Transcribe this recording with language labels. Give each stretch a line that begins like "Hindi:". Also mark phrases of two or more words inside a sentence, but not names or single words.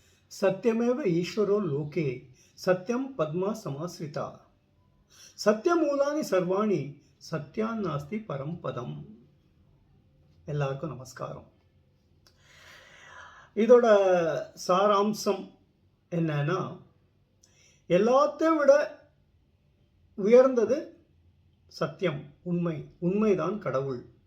Sanskrit: सत्यमेव ईश्वरो लोके सत्यं पद्मा समाश्रिता सत्यमूलानि सर्वाणि सत्यान्नास्ति परं पदம்.
Tamil: எல்லாருக்கும் நமஸ்காரம். இதோட சாராம்சம் என்னன்னா, எல்லாத்தையும் விட உயர்ந்தது சத்தியம், உண்மை. உண்மைதான் கடவுள்.